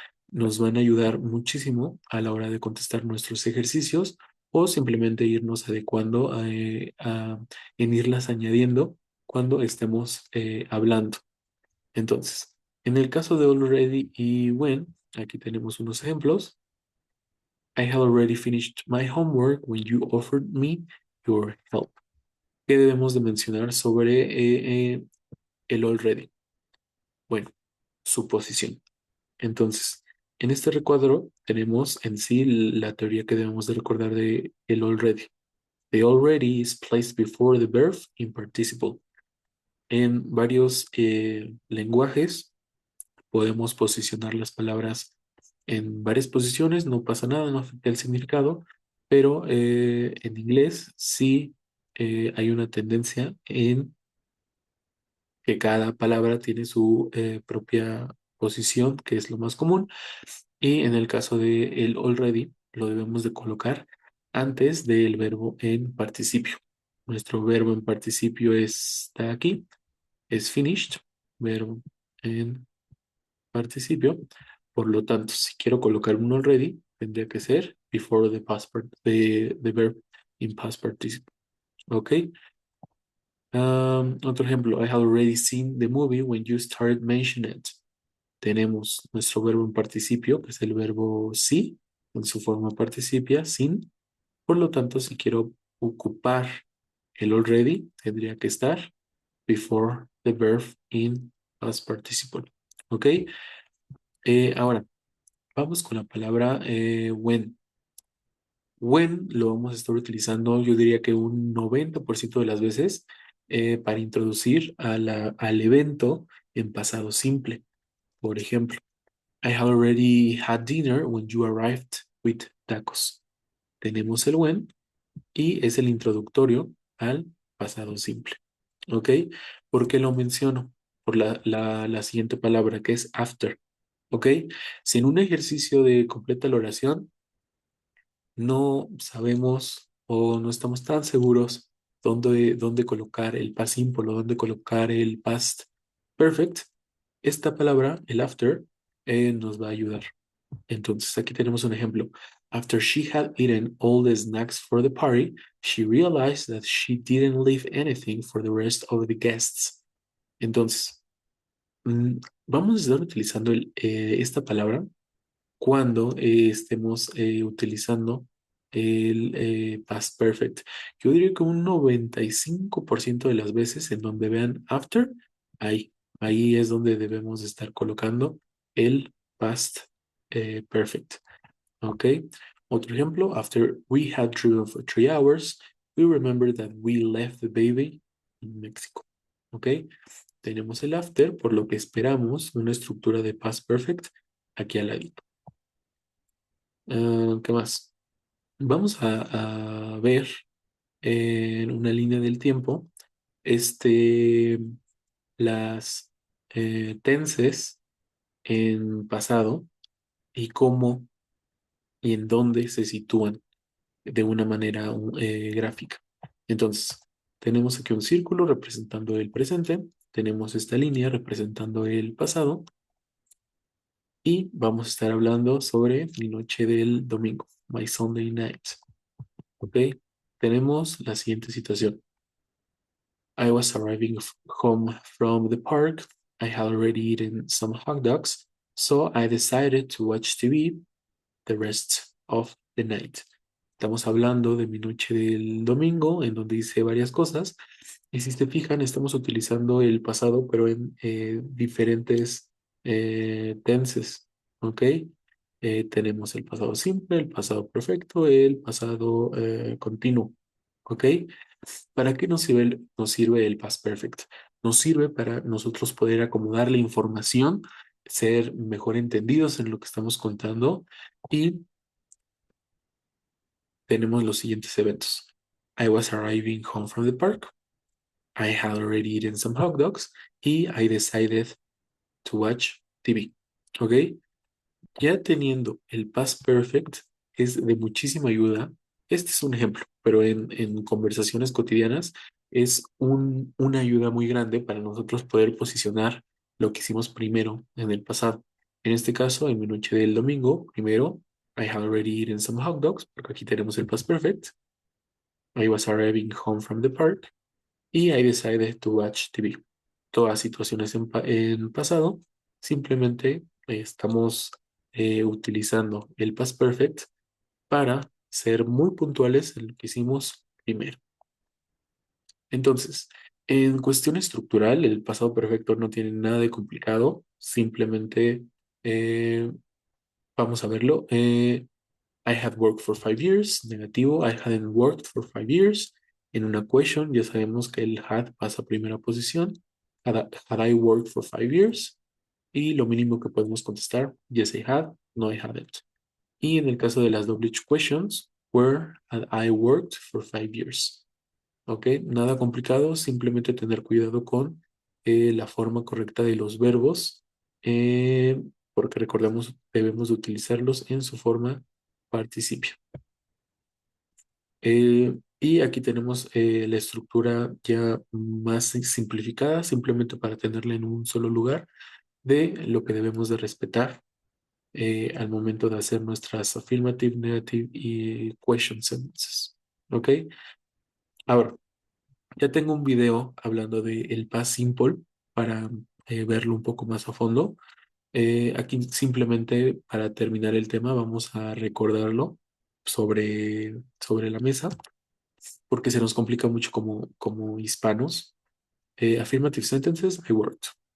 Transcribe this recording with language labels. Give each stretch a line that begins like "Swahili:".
Spanish: Nos van a ayudar muchísimo a la hora de contestar nuestros ejercicios o simplemente irnos adecuando en irlas añadiendo cuando estemos hablando. Entonces, en el caso de already y when, aquí tenemos unos ejemplos.
English: I had already finished my homework when you offered me your help.
Spanish: ¿Qué debemos de mencionar sobre el already? Bueno, su posición. Entonces, en este recuadro tenemos en sí la teoría que debemos de recordar de el already.
English: The already is placed before the verb in participle.
Spanish: En varios lenguajes podemos posicionar las palabras en varias posiciones, no pasa nada, no afecta el significado, pero en inglés sí hay una tendencia en que cada palabra tiene su propia posición, que es lo más común, y en el caso de el already lo debemos de colocar antes del verbo en participio. Nuestro verbo en participio está aquí, es finished, verbo en participio. Por lo tanto, si quiero colocar un already, tendría que ser
English: before the verb in past participle.
Spanish: ¿Ok? Otro ejemplo,
English: I had already seen the movie when you started mentioning it.
Spanish: Tenemos nuestro verbo en participio, que es el verbo sí, en su forma participia, sin. Por lo tanto, si quiero ocupar el already, tendría que estar
English: before the verb in past participle.
Spanish: ¿Ok? Ahora, vamos con la palabra when. When lo vamos a estar utilizando, yo diría que un 90% de las veces para introducir al evento en pasado simple. Por ejemplo,
English: I had already had dinner when you arrived with tacos.
Spanish: Tenemos el when y es el introductorio al pasado simple. ¿Ok? ¿Por qué lo menciono? Por la siguiente palabra que es after. ¿Ok? Si en un ejercicio de completa la oración no sabemos o no estamos tan seguros dónde colocar el past simple o dónde colocar el past perfect, esta palabra, el after, nos va a ayudar. Entonces, aquí tenemos un ejemplo.
English: After she had eaten all the snacks for the party, she realized that she didn't leave anything for the rest of the guests.
Spanish: Entonces, mm, vamos a estar utilizando esta palabra cuando estemos utilizando el past perfect. Yo diría que un 95% de las veces en donde vean after, ahí, ahí es donde debemos estar colocando el past perfect. ¿Ok? Otro ejemplo,
English: after we had driven for 3 hours, we remembered that we left the baby in Mexico. ¿Ok?
Spanish: Tenemos el after, por lo que esperamos una estructura de past perfect aquí al ladito. ¿Qué más? Vamos a ver en una línea del tiempo este, las tenses en pasado y cómo y en dónde se sitúan de una manera gráfica. Entonces, tenemos aquí un círculo representando el presente, tenemos esta línea representando el pasado y vamos a estar hablando sobre mi noche del domingo,
English: my Sunday night.
Spanish: ¿Ok? Tenemos la siguiente situación.
English: I was arriving home from the park. I had already eaten some hot dogs, so I decided to watch TV the rest of the night.
Spanish: Estamos hablando de mi noche del domingo, en donde hice varias cosas. Y si se fijan, estamos utilizando el pasado, pero en diferentes tenses. ¿Ok? Tenemos el pasado simple, el pasado perfecto, el pasado continuo. ¿Ok? ¿Para qué nos sirve el past perfect? Nos sirve para nosotros poder acomodar la información, ser mejor entendidos en lo que estamos contando y tenemos los siguientes eventos.
English: I was arriving home from the park. I had already eaten some hot dogs y I decided to watch TV. ¿Ok?
Spanish: Ya teniendo el past perfect es de muchísima ayuda. Este es un ejemplo, pero en conversaciones cotidianas es una ayuda muy grande para nosotros poder posicionar lo que hicimos primero en el pasado. En este caso, en mi noche del domingo, primero,
English: I had already eaten some hot dogs,
Spanish: porque aquí tenemos el past perfect.
English: I was arriving home from the park y I decided to watch TV.
Spanish: Todas situaciones en pasado, simplemente estamos utilizando el past perfect para ser muy puntuales en lo que hicimos primero. Entonces, en cuestión estructural, el pasado perfecto no tiene nada de complicado, simplemente eh, vamos a verlo.
English: I had worked for 5 years, negativo, I hadn't worked for 5 years.
Spanish: En una question ya sabemos que el had pasa a primera posición.
English: Had I worked for 5 years?
Spanish: Y lo mínimo que podemos contestar,
English: yes I had, no I hadn't.
Spanish: Y en el caso de las
English: WH questions, where had I worked for 5 years? ¿Ok?
Spanish: Nada complicado, simplemente tener cuidado con la forma correcta de los verbos, porque recordemos, debemos de utilizarlos en su forma participio. Y aquí tenemos la estructura ya más simplificada, simplemente para tenerla en un solo lugar, de lo que debemos de respetar al momento de hacer nuestras affirmative, negative y question sentences. ¿Ok? Ahora, ya tengo un video hablando del past simple para verlo un poco más a fondo. Aquí simplemente para terminar el tema vamos a recordarlo sobre la mesa porque se nos complica mucho como hispanos.
English: Affirmative sentences, I worked.